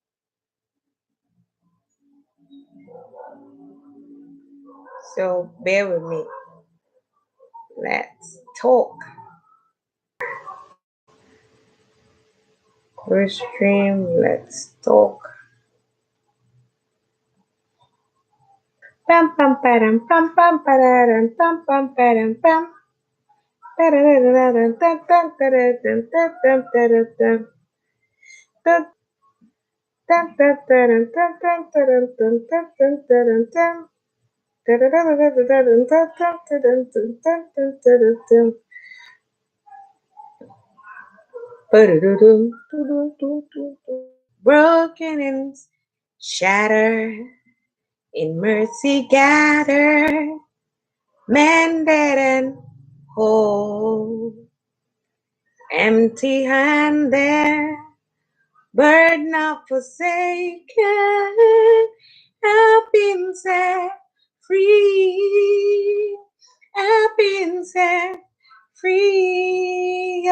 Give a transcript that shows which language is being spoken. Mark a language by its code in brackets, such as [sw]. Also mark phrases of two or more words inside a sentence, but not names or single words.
[en] so bear with me. Let's talk. First stream, let's talk. Pam pam param pam pam pararam pam pam param pam. Tararararam, tam tam tararam, tam tam tararam, tam tam taram, tam tam taram, tam tam tam taram, tam. Tarararararam, tam tam taram, tam tam tam taram, tam. Pararam, tudum, tum, tum, tum. Broken and shattered, in mercy gathered, mended and whole, empty handed, bird not forsaken, have been set free, have been set free.